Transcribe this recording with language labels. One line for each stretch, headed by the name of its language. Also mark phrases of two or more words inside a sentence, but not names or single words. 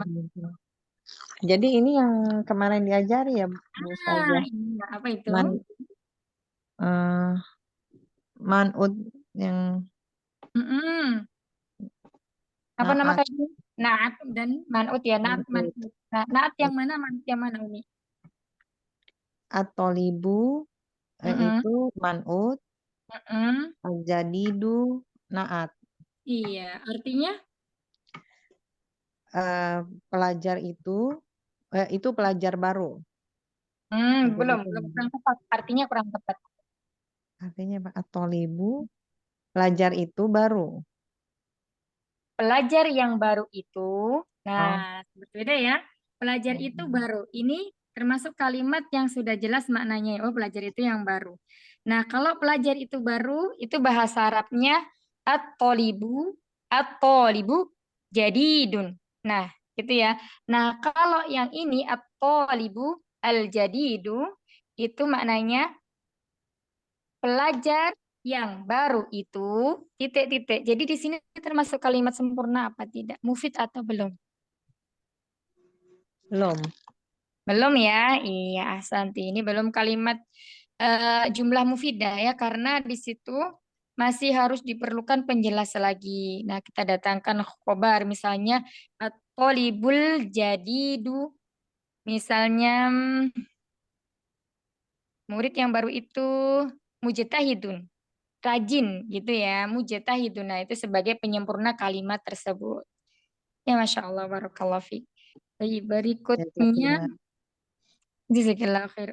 Indonesian: Jadi ini yang kemarin diajari ya, Bu Ustazah. Iya, apa itu? Man'ud yang apa nama naat. tadi? Naat dan man'ut ya. Naat, man'ut. Nah, naat yang mana? Man'ut yang mana Umi? At-tolibu itu man'ud.
Arabic: الجديد نعت.
Indonesian: Iya, artinya? Pelajar itu pelajar baru. Belum kurang tepat. Artinya kurang tepat. Artinya apa? At-tolibu, pelajar itu baru. Pelajar yang baru itu, nah berbeda ya. Pelajar itu baru. Ini termasuk kalimat yang sudah jelas maknanya. Oh, pelajar itu yang baru. Nah, kalau pelajar itu baru, itu bahasa Arabnya
Arabic: الطالب، جديد.
Indonesian: Nah, gitu ya. Nah, kalau yang ini
Arabic: الطالب الجديد,
Indonesian: itu maknanya pelajar yang baru itu titik-titik. Jadi di sini termasuk kalimat sempurna apa tidak? Mufid atau belum? Belum. Belum ya? Iya, Ahsanti. Ini belum kalimat
Arabic: جملة مفيدة
Indonesian: ya, karena di situ masih harus diperlukan penjelas lagi. Nah, kita datangkan khobar misalnya
Arabic: الطالب الجديد.
Indonesian: Misalnya murid yang baru itu mujtahidun. Rajin gitu ya, mujtahidun. Nah, itu sebagai penyempurna kalimat tersebut.
Arabic: Ya, ما شاء الله، بارك الله فيك.
Indonesian: Baik, berikutnya
Arabic: جزاك الله خير.